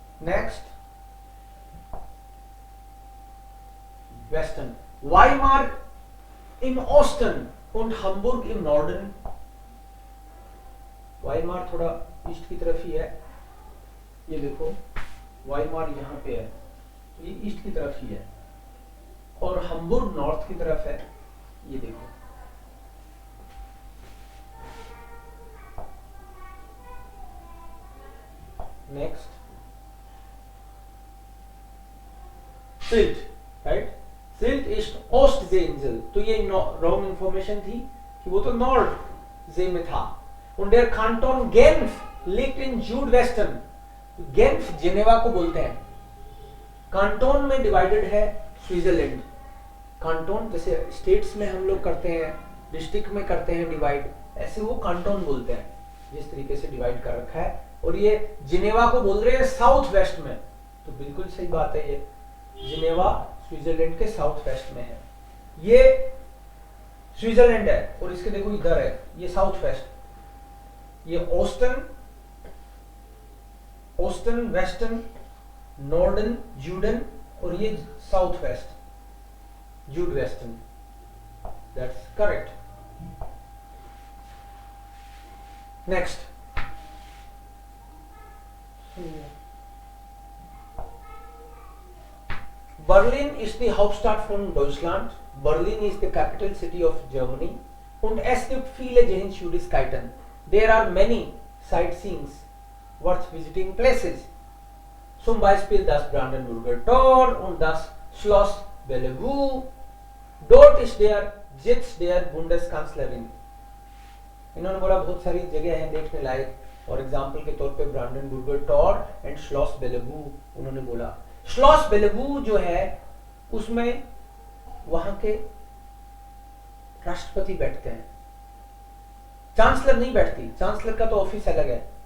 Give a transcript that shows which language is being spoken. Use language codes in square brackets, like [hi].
[de] नेक्स्ट वेस्टर्न, वाइमार im Osten und Hamburg im Norden। [hi] Weimar थोड़ा east की तरफ ही है, ये देखो वाइमार यहाँ पे है, ये ईस्ट की तरफ ही है, और हम्बुर्ग नॉर्थ की तरफ है, ये देखो। Next silt, right, [de] सिल्ट इस्ट ओस्ट से इंजल, [hi] तो ये रॉन्ग इंफॉर्मेशन थी कि वो तो नॉर्थ जे में था। [de] Und der Kanton Genf liegt in Südwesten। [hi] गेंफ Geneva को बोलते हैं। कांटोन में डिवाइडेड है स्विट्जरलैंड। कांटोन जैसे स्टेट्स में हम लोग करते हैं, डिस्ट्रिक्ट में करते हैं डिवाइड, ऐसे वो कांटोन बोलते हैं जिस तरीके से डिवाइड कर रखा है। और ये जिनेवा को बोल रहे हैं साउथ वेस्ट में, तो बिल्कुल सही बात है, ये जिनेवा स्विट्जरलैंड के साउथ वेस्ट में है। ये स्विट्जरलैंड है और इसके देखो इधर है, ये साउथ वेस्ट, ये ओस्टन, ओस्टन, वेस्टर्न, नॉर्डन, जूडन, और ये south west, जूड western. [en] That's correct. [de] नेक्स्ट, Berlin is the Hauptstadt von Deutschland. [en] Berlin is the capital city of Germany. [de] Und es gibt viele Sehenswürdigkeiten. [en] There are many sightseeings worth visiting places. [de] Zum Beispiel das Brandenburger Tor und das Schloss Bellevue. Dort ist Sitz der Bundeskanzlerin. [hi] इन्होंने बोला बहुत सारी जगह हैं देखने लायक, for example के तौर पे ब्रांडनबुर्गर टॉर एंड श्लॉस बेलेवू उन्होंने बोला। श्लॉस बेलेवू जो है उसमें वहां के राष्ट्रपति बैठते हैं, चांसलर नहीं बैठती, चांसलर का तो ऑफिस अलग है।